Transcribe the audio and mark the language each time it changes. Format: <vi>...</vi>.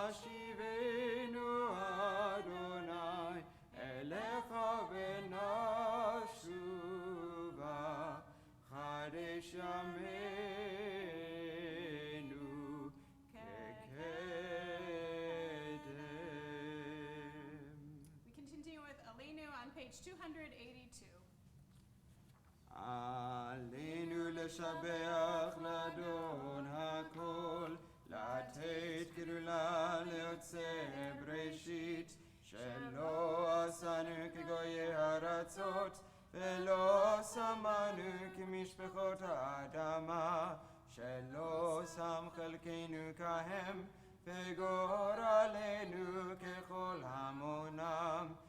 <he>השיבנו אדוני אליך ונשובה, חדש ימינו כקדם.</he> <en>We continue with Aleinu on page 282.</en> <he>עלינו לשבח לאדון הכל, לתת גדולה ליוצא בראשית, שלא עשנו כגויי ארצות, ולא שמנו כמשפחות האדמה, שלא שם חלקנו כהם, וגורלנו ככל המונם.</he>